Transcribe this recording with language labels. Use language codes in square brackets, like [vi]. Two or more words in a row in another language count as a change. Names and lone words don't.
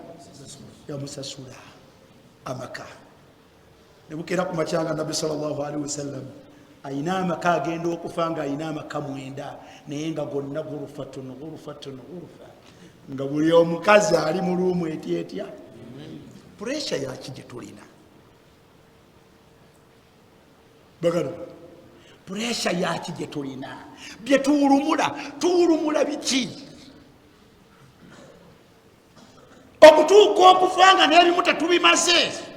[lg] Yamusasula amaka. Ne bukeera ku makyanga Nabbi [ar] صلى الله عليه وسلم [lg] ayina amaka agenda okufa nga ayina amaka 9, naye nga gonna gurufatun nga buli omukazi ali mu luumu etyetya. Pressure yaki gye tulina bagala, pressure yaki gye tulina, bye tuwulumula biki okutuuka okufa nga n'ebimu tetubimaze.